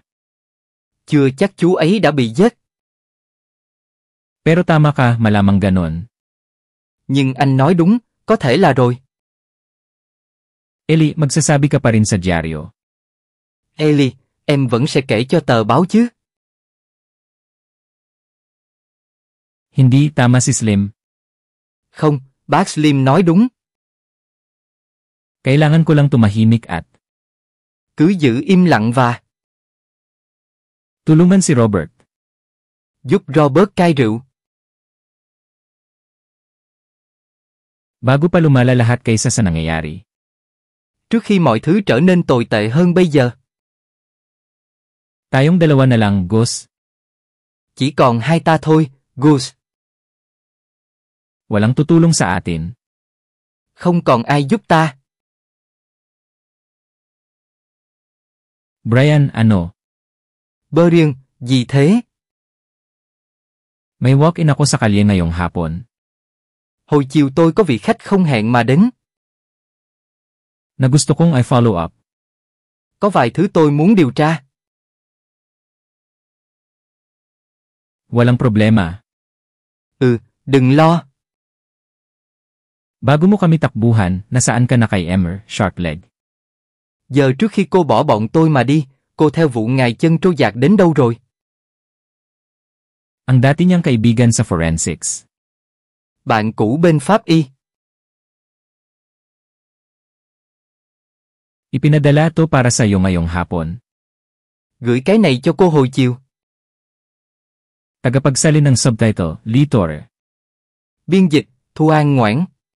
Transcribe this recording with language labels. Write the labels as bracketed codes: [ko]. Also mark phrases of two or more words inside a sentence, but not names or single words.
[vi] Chưa chắc chú ấy đã bị giết. [tl] Pero tama ka, malamang ganon. [vi] Nhưng anh nói đúng, có thể là rồi. [tl] Ellie, magsasabi ka pa rin sa dyaryo. [vi] Ellie, em vẫn sẽ kể cho tờ báo chứ? [tl] Hindi, tama si Slim. [vi] Không, bác Slim nói đúng. [tl] Kailangan ko lang tumahimik at [vi] Cứ giữ im lặng và [tl] tulungan si Robert. [vi] giúp Robert cai rượu. [tl] Bago pa lumala lahat kaysa sa nangyayari. [vi] Trước khi mọi thứ trở nên tồi tệ hơn bây giờ. [tl] Tayong dalawa na lang, Gus. [vi] Chỉ còn hai ta thôi, Gus. [tl] Walang tutulong sa atin. [vi] Không còn ai giúp ta. [tl] Brian, ano? [vi] Brian, gì thế? [tl] May walk-in ako sa kalye ngayong hapon. [vi] Hồi chiều tôi có vị khách không hẹn mà đến. [tl] Na gusto kong i- [en] follow up. [vi] Có vài thứ tôi muốn điều tra. [tl] Walang problema. [vi] Đừng lo. [tl] Bago mo kami takbuhan, nasaan ka na kay Emmer, Sharkleg? [vi] Giờ trước khi cô bỏ bọn tôi mà đi, cô theo vụ ngài chân trôi dạt đến đâu rồi? [tl] Ang dati niyang kaibigan sa forensics. [vi] Bạn cũ bên pháp y. [tl] Ipinadala to para sa iyo ngayong hapon. [vi] Gửi cái này cho cô hồi chiều. [tl] Tagapagsalin ng subtitle, Lee Torre. [vi] Biên dịch, Thu An Ngoãn.